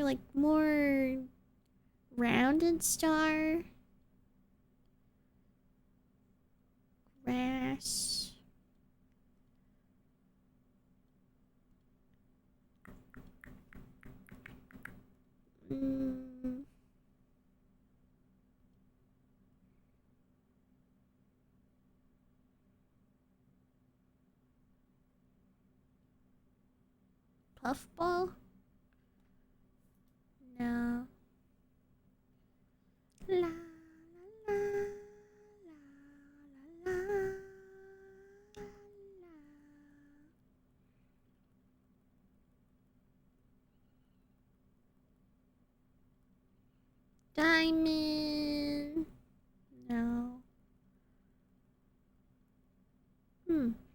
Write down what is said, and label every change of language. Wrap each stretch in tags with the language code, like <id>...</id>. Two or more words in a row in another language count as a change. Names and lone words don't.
<en>Like more rounded star? Grass. Mm. Puffball? No. La la la la la la. Diamond. No. Hmm.</en>